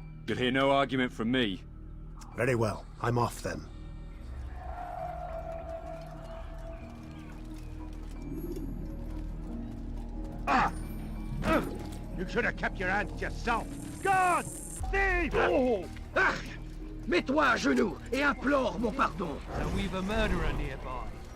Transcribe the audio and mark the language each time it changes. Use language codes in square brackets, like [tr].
[en] You'll hear no argument from me. Very well. I'm off then. You should have kept your hands to yourself. God! Thief! Oh! Ah! [fr] Mets-toi à genoux et implore mon pardon. [en] So we've a murderer nearby.